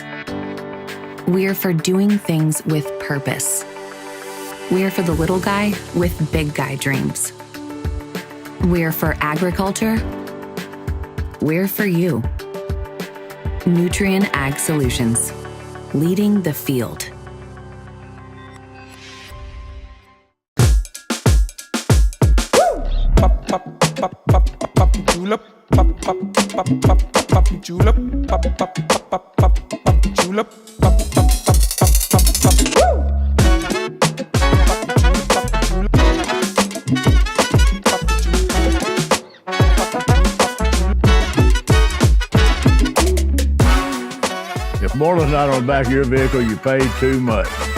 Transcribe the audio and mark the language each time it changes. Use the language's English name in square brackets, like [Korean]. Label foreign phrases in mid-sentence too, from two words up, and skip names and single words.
[English] We're for doing things with purpose. We're for the little guy with big guy dreams. We're for agriculture. We're for you. Nutrien Ag Solutions, leading the field. Julep, pop, pop, pop, pop, pop, julep, pop, pop, pop, pop, pop, julep, pop, pop, pop, pop, pop, woo! If Marlin's not on the back of your vehicle, you paid too much.